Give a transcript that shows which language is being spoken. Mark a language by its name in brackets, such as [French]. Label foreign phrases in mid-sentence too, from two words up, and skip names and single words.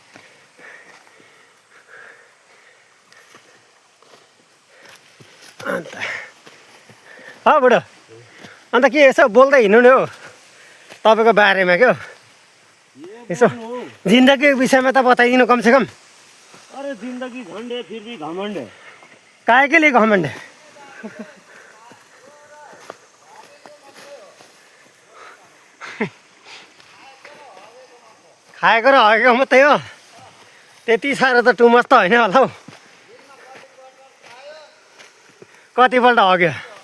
[Nepali] अन्त बुढो, अन्त के यसो बोल्दै हिँड्नु नि हो तपाईँको बारेमा क्या। यसो जिन्दगीको विषयमा त बताइदिनु कमसेकम। [Hindi] अरे जिन्दगी झन्ड है फिर भी घमंड है। काहे के लिए घमंड है? [Nepali] खाएको र हगेको मात्रै हो, त्यति साह्रो त टुमस त होइन होला हौ। कतिपल्ट हग्यो?